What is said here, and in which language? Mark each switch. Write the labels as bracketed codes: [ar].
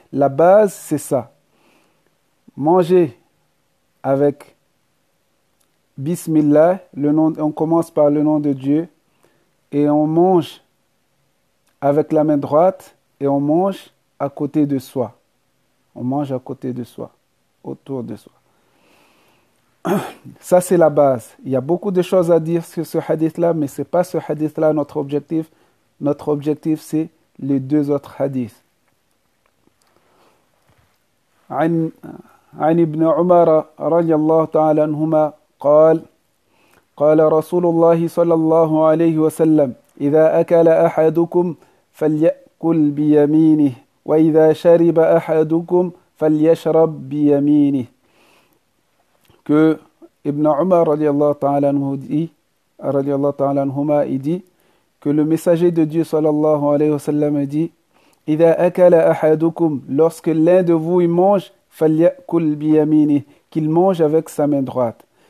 [fr] La base, c'est ça. Manger avec Bismillah, on commence par le nom de Dieu, et on mange avec la main droite, et on mange à côté de soi. On mange à côté de soi, autour de soi. Ça, c'est la base. Il y a beaucoup de choses à dire sur ce hadith-là, mais ce n'est pas ce hadith-là notre objectif. Notre objectif, c'est les deux autres hadiths. [ar] عن ابن عمر رضي الله تعالى عنهما قال رسول الله صلى الله عليه وسلم إذا أكل أحدكم فليأكل بيمينه وإذا شرب أحدكم فليشرب بيمينه. [fr] Que Ibn Umar [ar] radiallahu ta'ala anhuma, [fr] il dit que le messager de Dieu [ar] sallallahu alayhi wa sallam [fr] dit [ar] إذا أكل أحدكم, [fr] lorsque l'un de vous il mange, [ar] فليأكل بيمينه, [fr] qu'il mange avec sa main droite.